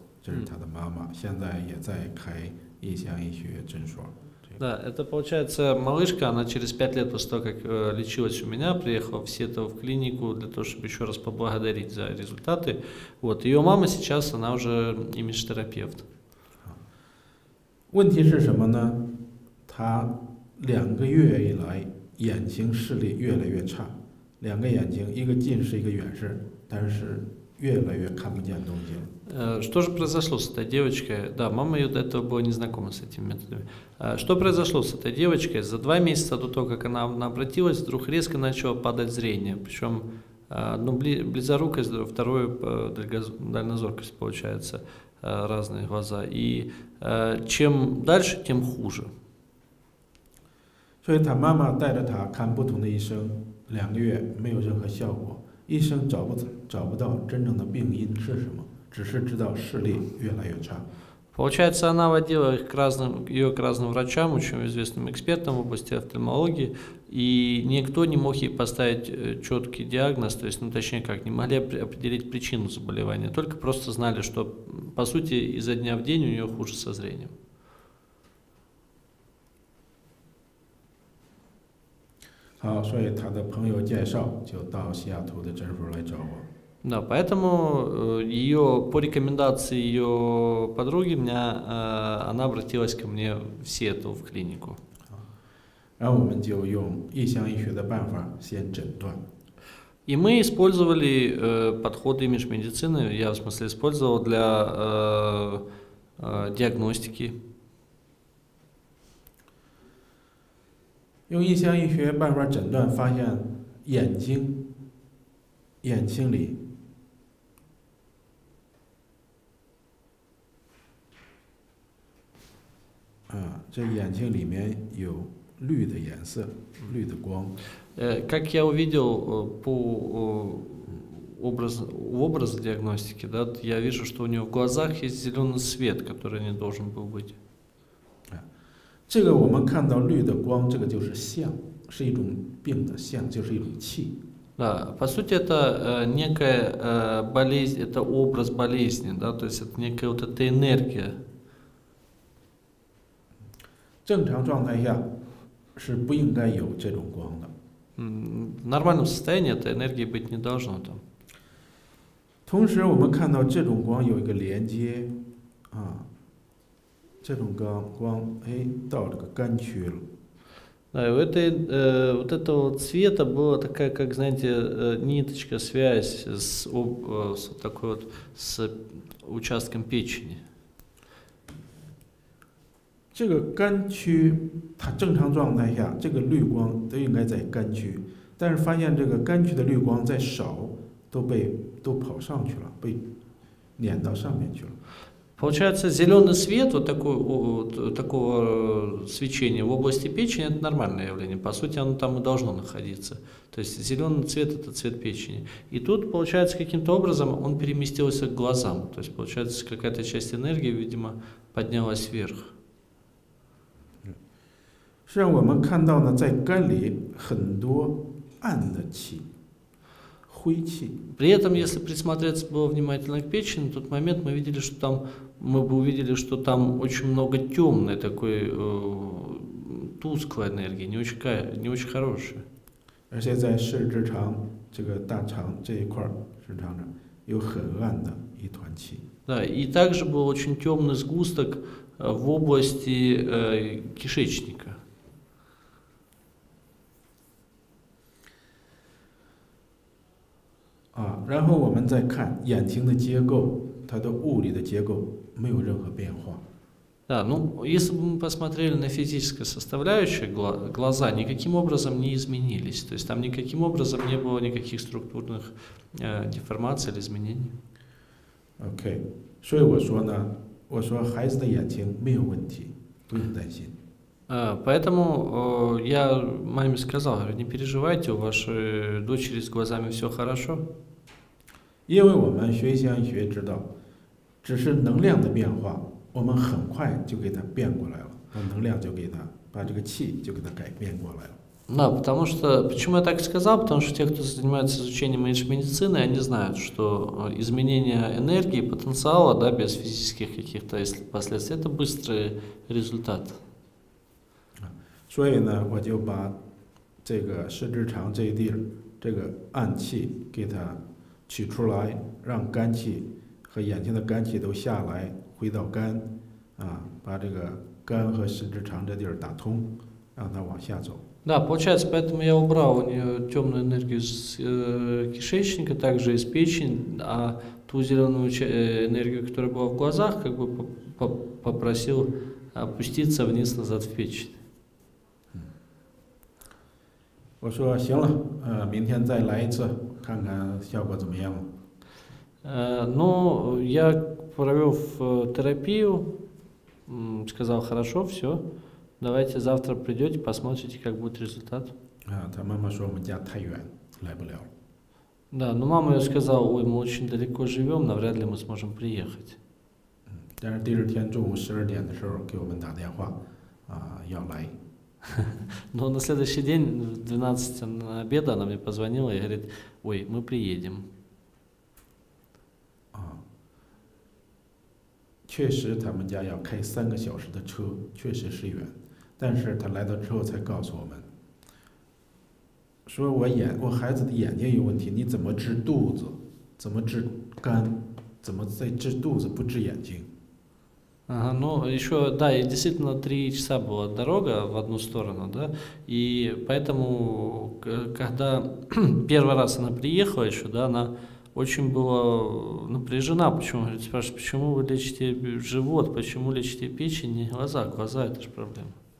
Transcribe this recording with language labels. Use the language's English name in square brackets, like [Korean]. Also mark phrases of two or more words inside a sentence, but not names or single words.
[Chinese] 这是他的妈妈，现在也在开异乡医学诊所。 [Russian] Да, это получается малышка, она через 5 лет после того, как лечилась у меня, приехала в Сиэтл в клинику для того, чтобы еще раз поблагодарить за результаты. Вот, ее мама сейчас, она уже имидж-терапевт. [Chinese] 问题是什么呢？他2个月以来眼睛视力越来越差，2个眼睛，一个近视，一个远视，但是越来越看不见东西了。 [Russian] Что же произошло с этой девочкой? Да, мама ее до этого была не знакома с этими методами. Что произошло с этой девочкой? За 2 месяца до того, как она обратилась, вдруг резко начало падать зрение. Причем одно близорукость, второе дальнозоркость, получается, разные глаза. И чем дальше, тем хуже. [Chinese] 所以他妈妈带着他看不同的医生，2个月没有任何效果，医生找不到真正的病因是什么，只是知道视力越来越差。 [Russian] Получается, она водила ее к разным врачам, очень известным экспертам в области офтальмологии, и никто не мог ей поставить четкий диагноз, то есть, точнее как, не могли определить причину заболевания, только просто знали, что, по сути, изо дня в день у нее хуже со зрением. [Chinese] 好，所以他的朋友介绍就到西雅图的诊所来找我。 [Russian] Да, поэтому по рекомендации ее подруги она обратилась ко мне в Сиэтл, в клинику. [Chinese] 然后我们就用异乡医学的办法先诊断。 [Russian] И мы использовали подходы имидж-медицины, я в смысле использовал для диагностики. [Chinese] 用异乡医学办法诊断，发现眼睛里这眼睛里面有绿的颜色，绿的光。 [Russian] Как я увидел по образу диагностики, да, я вижу, что у него в глазах есть зеленый свет, который не должен был быть. [Chinese] 这个我们看到绿的光，这个就是相，是一种病的相，就是一种气。 [Russian] Да, по сути, это некая болезнь, это образ болезни, да, то есть это некая вот эта энергия. [Chinese] 正常状态下是不应该有这种光的。 [Russian] В нормальном состоянии этой энергии быть не должно там. [Chinese] 同时，我们看到这种光有一个连接，这种光，到这个肝区了。 [Russian] Да, и вот этого цвета была такая, как, знаете, ниточка, связь с такой вот с участком печени. [Chinese] 这个肝区，它正常状态下，这个绿光都应该在肝区，但是发现这个肝区的绿光在少，都跑上去了，被撵到上面去了。 [Russian] Получается, зеленый свет, вот такого свечения в области печени, это нормальное явление. По сути, оно там и должно находиться. То есть зеленый цвет – это цвет печени. И тут, получается, каким-то образом он переместился к глазам. То есть, получается, какая-то часть энергии, видимо, поднялась вверх. [Chinese] 实际上，我们看到呢，在肝里很多暗的气。 [Russian] При этом, если присмотреться было внимательно к печени, в тот момент мы бы увидели, что там очень много темной такой тусклой энергии, не очень хорошей. [Chinese] 而且在视直肠这个大肠这一块直肠上有很暗的一团气。 [Russian] Да, и также был очень темный сгусток в области кишечника. [Chinese] 然后我们再看眼睛的结构，它的物理的结构没有任何变化。 [Russian] Да, ну, если бы мы посмотрели на физическую составляющую, глаза никаким образом не изменились. То есть там никаким образом не было никаких структурных деформаций или изменений. [Chinese] OK， 所以我说呢，我说孩子的眼睛没有问题，不用担心。 [Russian] Поэтому я маме сказал, говорю, не переживайте, у вашей дочери с глазами все хорошо. [Chinese] 因为我们学相学知道，只是能量的变化，我们很快就给它变过来了，把能量就给它，把这个气就给它改变过来了。 [Russian] Да, потому что, почему я так сказал, потому что те, кто занимается изучением медицины, они знают, что изменение энергии, потенциала, да, без физических каких-то последствий, это быстрый результат. [Chinese] 所以呢，我就把这个十指肠这一地儿，这个暗气给它取出来，让肝气和眼睛的肝气都下来，回到肝，把这个肝和十指肠这地儿打通，让它往下走。 [Russian] Да, получается, поэтому я убрал у нее темную энергию с кишечника, также из печени, а ту зеленую энергию, которая была в глазах, как бы попросил опуститься вниз назад в печень. [Chinese] 我说行了，明天再来一次，看看效果怎么样。 [Russian] Но я провел терапию, сказал, хорошо, все, давайте завтра придете, посмотрите, как будет результат. [Chinese] 他妈妈说我们家太远，来不了。 [Russian] Да, но мама ее сказала, ой, мы очень далеко живем, навряд ли мы сможем приехать. [Chinese] 但是第二天中午12点的时候给我们打电话，要来。 [Russian] Но на следующий день, в 12 на обед, она мне позвонила и говорит, ой, мы приедем. [Chinese] 确实他们家要开3个小时的车，确实是远。但是他来到之后才告诉我们，说我孩子的眼睛有问题，你怎么治肚子，怎么治肝，怎么再治肚子不治眼睛？ [Russian] Ага, ну, еще, да, и действительно 3 часа была дорога в одну сторону, да, и поэтому, когда первый раз она приехала еще, да, она очень была напряжена, почему, говорит, спрашивает, почему вы лечите живот, почему лечите печень, не глаза, глаза это же проблема.